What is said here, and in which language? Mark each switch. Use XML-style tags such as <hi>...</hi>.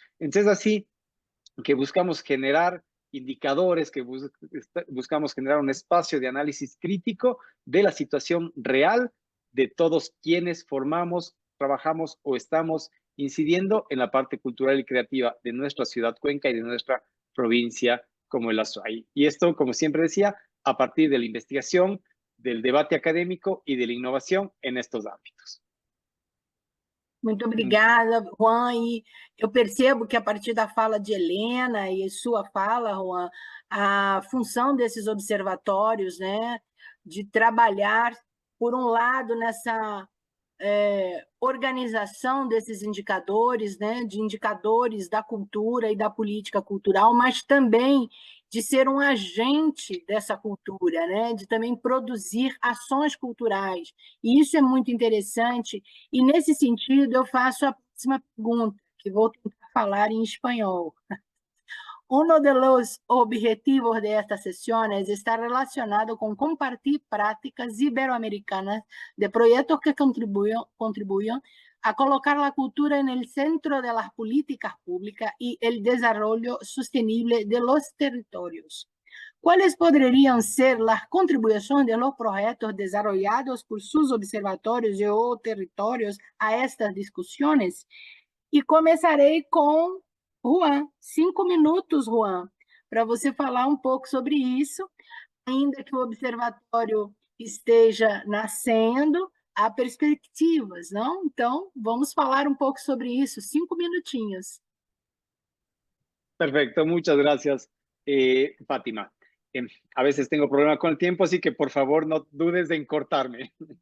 <es>Entonces, así que buscamos generar indicadores, que buscamos generar un espacio de análisis crítico de la situación real de todos quienes formamos, trabajamos o estamos incidiendo en la parte cultural y creativa de nuestra ciudad Cuenca y de nuestra provincia como el Azuay. Y esto, como siempre decía, a partir de la investigación, del debate académico y de la innovación en estos ámbitos.</es> <pt>Muito obrigada, Juan. E eu percebo que, a partir da fala de Helena e sua fala, Juan, a função desses observatórios, né, de trabalhar, por um lado, nessa organização desses indicadores, né, de indicadores da cultura e da política cultural, mas também de ser um agente dessa cultura, né, de também produzir ações culturais. E isso é muito interessante, e nesse sentido eu faço a próxima pergunta, que vou tentar falar em espanhol.</pt> <es>Uno de los objetivos de estas sesiones está relacionado con compartir prácticas iberoamericanas de proyectos que contribuyan a colocar la cultura en el centro de las políticas públicas y el desarrollo sostenible de los territorios. ¿Cuáles podrían ser las contribuciones de los proyectos desarrollados por sus observatorios y o territorios a estas discusiones? Y comenzaré con Juan, 5 minutos, Juan,</es> <pt>para você falar um pouco sobre isso, ainda que o observatório esteja nascendo, há perspectivas, não? Então, vamos falar um pouco sobre isso, 5 minutinhos.</pt> <es>Perfecto, muchas gracias, Fátima. A veces tengo problema con el tiempo, así que por favor no dudes en cortarme.</es>